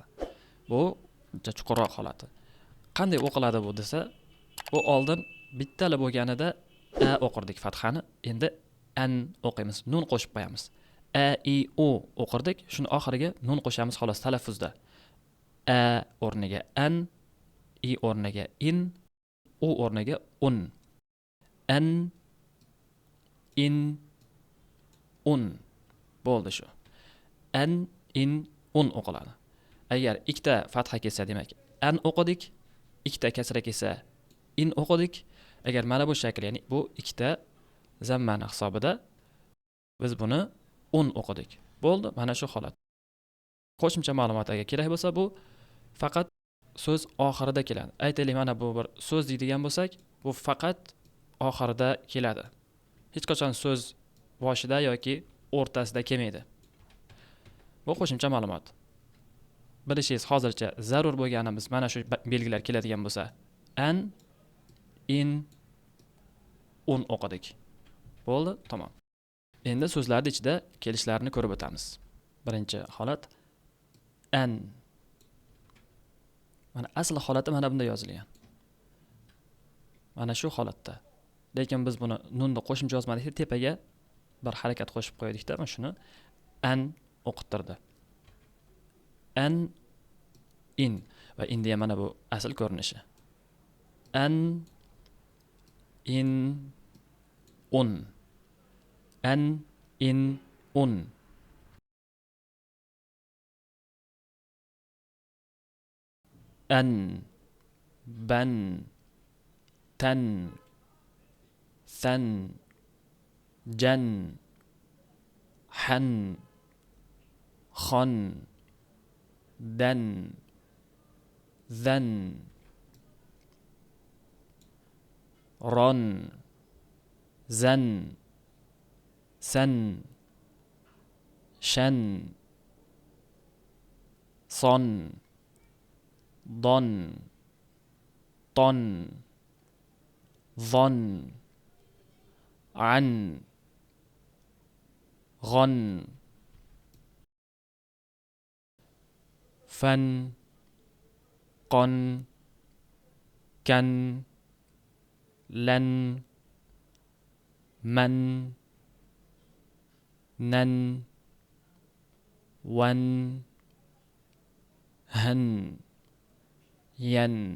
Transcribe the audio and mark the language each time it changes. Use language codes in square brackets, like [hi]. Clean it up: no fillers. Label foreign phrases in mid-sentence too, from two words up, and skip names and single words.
[uz] Bu chuqurroq holati. Qanday o'qiladi bu desa, u oldin bittali bo'lganida a o'qirdik fathani, endi an o'qiymiz, nun qo'shib qo'yamiz. A I U o'qirdik, shuni oxiriga nun qo'shamiz xolos talaffuzda. A o'rniga an, i o'rniga in, u o'rniga un. An, in, un. Bo'ldi shu. An, in, un o'qiladi. Agar ikkita fatha kelsa, demak an o'qidik, ikkita kasra kelsa in o'qidik. Agar mana bu shakl, ya'ni bu ikkita zammani hisobida biz buni un o'qidik. Bo'ldi, mana shu holat. Qo'shimcha ma'lumot agar kerak bo'lsa, bu faqat so'z oxirida keladi. Aytaylik, mana bu bir so'z deydigan bo'lsak, bu faqat oxirida keladi. Hech qachon so'z boshida yoki o'rtasida kelmaydi. Bu qo'shimcha ma'lumot. Bilishingiz hozircha zarur bo'lganimiz mana shu belgilar keladigan bo'lsa, an, in, un o'qidik. Bo'ldi, tamom. Endi so'zlarning ichida kelishlarini ko'rib o'tamiz. Birinchi holat an. Mana asl holati mana bunda yozilgan. Mana shu holatda. Lekin biz buni nunni qo'shimcha yozmadik, tepaga bir harakat qo'shib qo'ydik-da, mana shuni an o'qittirdi. An, in va endi mana bu asl ko'rinishi. An, in, un. An, in, un. An, ban, tan, than, jan, han, khan, dan, zan, ron, zan, san, shan, son, don, ton, von, an, gon, fan, qon, kan, lan, man, nan, wan, han, yan.